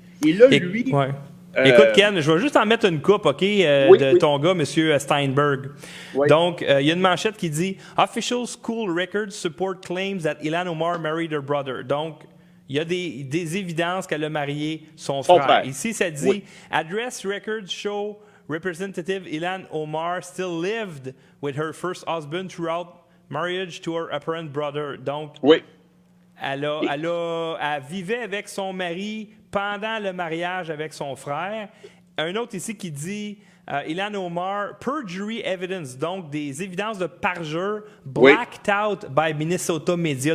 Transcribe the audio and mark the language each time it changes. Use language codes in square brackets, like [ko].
[fr] Et là, lui... Ouais. Écoute, Ken, je vais juste en mettre une coupe, OK, de ton gars, M. Steinberg. Oui. Donc, il y a une manchette qui dit [en] « Official school records support claims that Ilhan Omar married her brother ». [fr] Donc, il y a des évidences qu'elle a marié son frère. Ici, ça dit [en] « Address records show Representative Ilhan Omar still lived with her first husband throughout marriage to her apparent brother ». [fr] Donc, elle vivait avec son mari pendant le mariage avec son frère. Un autre ici qui dit Ilhan Omar, [en] perjury evidence, [fr] donc des évidences de parjure, [en] blacked out by Minnesota Media.